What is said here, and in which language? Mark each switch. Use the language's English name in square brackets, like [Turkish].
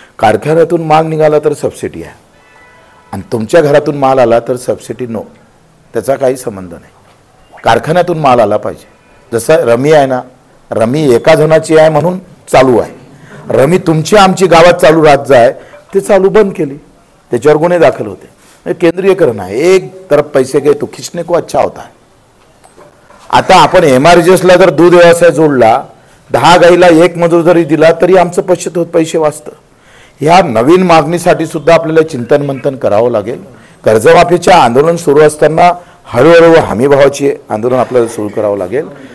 [Marathi] कारखान्यातून माल निघाला तर सबसिडी आहे, आणि तुमच्या घरातून माल आला तर सबसिडी नो, त्याचा काही संबंध नाही. कारखान्यातून माल आला पाहिजे. जसं रमी आहे ना, रमी एका जणाची आहे म्हणून चालू आहे, रमी तुमची आमची गावात चालू राज्य आहे ते चालू बंद केली, त्याच्यावर गुन्हे दाखल होते. केंद्रीयकरण आहे. [Hindi] एक तरफ पैसे गए तो खिचने को अच्छा होता है. [Marathi] आता आपण एमआरजीएसला जर दूध व्यवसाय जोडला, 10 गाईला 1 मजूर जरी दिला तरी आमचं पैसे वाचतं. ह्या नवीन मागणीसाठी सुद्धा आपल्याला चिंतन मंथन करावं लागेल. कर्जमाफीचे आंदोलन सुरू असताना हळूहळू हमीभावाची आंदोलन आपल्याला सुरू करावं लागेल.